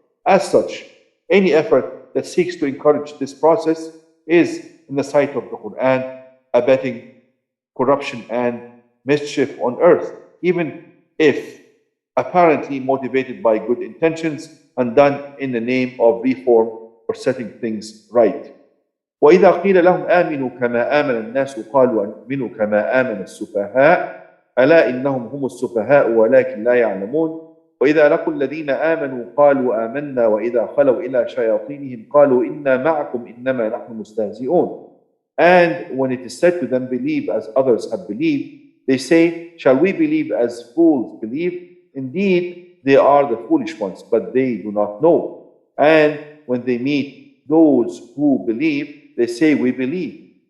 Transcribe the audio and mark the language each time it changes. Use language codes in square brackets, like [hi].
[en] As such, any effort that seeks to encourage this process is, in the sight of the Quran, abetting corruption and mischief on earth, even if apparently motivated by good intentions and done in the name of reform or setting things right. [ar] وإذا قيل لهم آمنوا كما آمن الناس قالوا أنؤمن كما آمن السفهاء ألا إنهم هم السفهاء ولكن لا يعلمون وإذا لقوا الذين آمنوا قالوا آمنا وإذا خلوا إلى شياطينهم قالوا إنا معكم إنما نحن مستهزئون. [en] And when it is said to them, believe as others have believed, they say, shall we believe as fools believe? Indeed, they are the foolish ones, but they do not know. And when they meet those who believe, they say, we believe.